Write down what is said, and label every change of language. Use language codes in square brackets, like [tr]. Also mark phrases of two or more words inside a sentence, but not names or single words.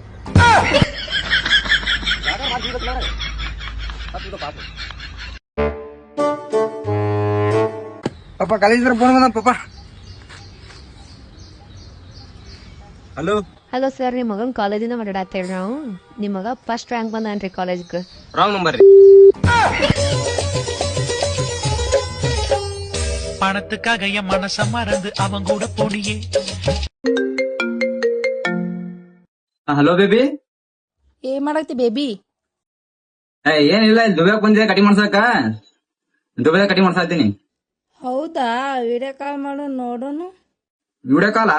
[kn] ಪಾಪ ಕಾಲೇಜ್ ಫೋನ್ ಬಂದ ಪಾಪ. ಹಲೋ ಹಲೋ ಸರ್, ನಿಮ್ಮ ಮಗನ ಕಾಲೇಜಿಂದ ಮಾತಾಡತ್ತೇಳಿ ನಾವು. ನಿಮ್ಮ ಮಗ [en] first rank [kn] ಬಂದನ್ರಿ ಕಾಲೇಜ್ಗೆ. [en] wrong number [kn] ರೀ. [ta] பணத்துக்காக என் மனச மறந்து அவன் கூட போனியே. [kn] ಹಲೋ ಬೇಬಿ. ಏನ್ ಮಾಡತ್ತಿ ಬೇಬಿ? ಏನಿಲ್ಲ, ಇಲ್ಲಿ ದುಬೈ ಬಂದಿದೆ ಕಟಿಂಗ್ ಮಾಡ್ಸಕ. ದುಬೈದಾಗ ಕಟಿಂಗ್ ಮಾಡ್ಸಾತೀನಿ. ಹೌದಾ? [en] video call [kn] ಮಾಡು ನೋಡೋಣ. [en] video call?